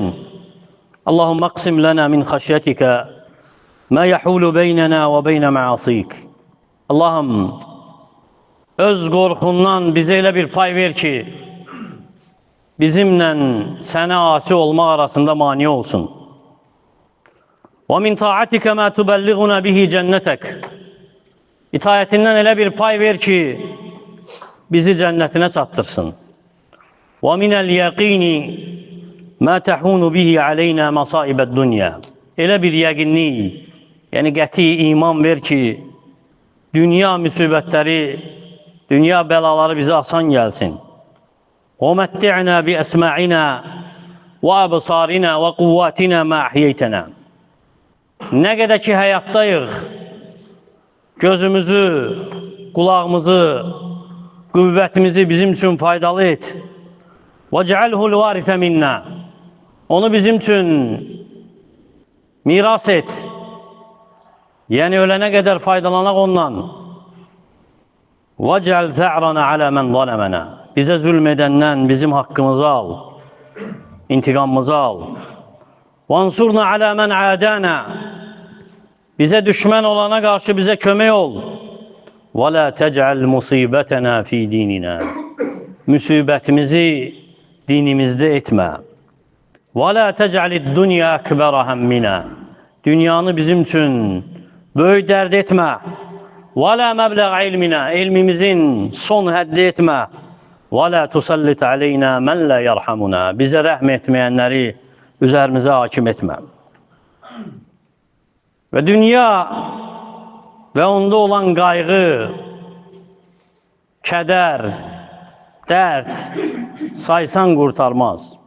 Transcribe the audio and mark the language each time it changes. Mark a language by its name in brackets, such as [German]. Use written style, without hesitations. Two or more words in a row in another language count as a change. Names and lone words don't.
[Arabic] اللهم اقسم لنا من خشيتك ما يحول بيننا وبين معاصيك. [Azerbaijani] Allahım, öz qorxundan bizə elə bir pay ver ki, bizimlə sənə asi olmaq arasında mani olsun. [Arabic] وَمِنْ طَاعَتِكَ مَا تُبَلِّغُنَا بِهِ جَنَّتَكَ. [Azerbaijani] İtaətindən elə bir pay ver ki, bizi cənnətinə çatdırsın. [Arabic] وَمِنَ الْيَقِينِ مَا تَحُونُ بِهِ عَلَيْنَا مَصَائِبَ الدُّنْيَا. [Azerbaijani] Elə bir yəqinlik, yəni qəti iman ver ki, dünya müsibətləri, dünya bəlaları bizə asan gəlsin. [Arabic] وَمَتِّعْنَا بِأَسْمَعِنَا وَأَبْصَارِنَا وَقُوَّاتِنَا مَا أَحْيَيْتَنَا. [Azerbaijani] Nə qədər ki həyatdayıq, gözümüzü, qulağımızı, qüvvətimizi bizim üçün faydalı et. [Arabic] وَجْعَلْهُ الْوَارِثَ مِنَّا. [Azerbaijani] Onu bizim üçün miras et. Yəni ölənə qədər faydalanaq ondan. [Arabic] وَجْعَلْ ثَعْرَنَا عَلَى مَنْ ظَلَمَنَا. [Azerbaijani] Bizə zülm edəndən bizim haqqımızı al, intiqamımızı al. [Arabic] وَانْصُرْنَا عَلَى مَنْ عَادَانَا. [Azerbaijani] Bizə düşmən olana qarşı bizə kömək ol. [Arabic] وَلَا تَجْعَلْ مُصِيبَتَنَا فِي دِينِنَا. [Azerbaijani] Müsibətimizi dinimizdə etmə. [Arabic] وَلَا تَجْعَلِ الدُّنْيَا أَكْبَرَ هَمِّنَا. [Azerbaijani] Dünyanı bizim üçün böyük dərd etmə. [Arabic] وَلَا مَبْلَغْ عِلْمِنَا. [Azerbaijani] Elmimizin son həddi etmə. [Arabic] وَلَا تُسَلِّتْ عَلَيْنَا مَنْ لَا يَرْحَمُنَا. [Azerbaijani] Bizə rəhm etməyənləri üzərimizə hakim etmə. Və dünya və onda olan qayğı, kədər, dərd saysan qurtarmaz.